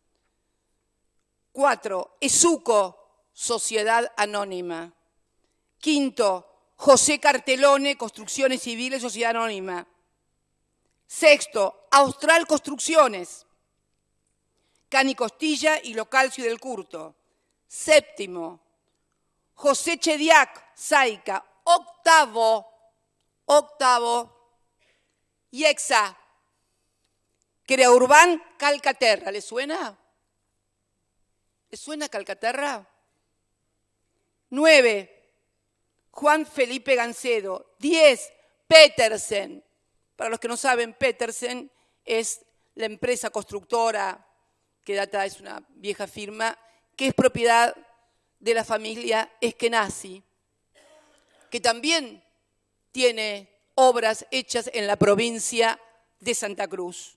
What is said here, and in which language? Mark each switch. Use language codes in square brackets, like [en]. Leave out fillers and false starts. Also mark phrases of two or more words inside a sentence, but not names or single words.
[es] 4. Esuco, Sociedad Anónima. 5. José Cartelone, Construcciones Civiles, Sociedad Anónima. 6. Austral Construcciones. Cani Costilla y Localcio del Curto. 7. José Chediac, Saica. 8. IEXA. Creaurbán, Calcaterra. ¿Le suena? ¿Le suena Calcaterra? 9. Juan Felipe Gancedo. 10. Petersen. Para los que no saben, Petersen es la empresa constructora que es una vieja firma, que es propiedad de la familia Eskenazi, que también tiene obras hechas en la provincia de Santa Cruz.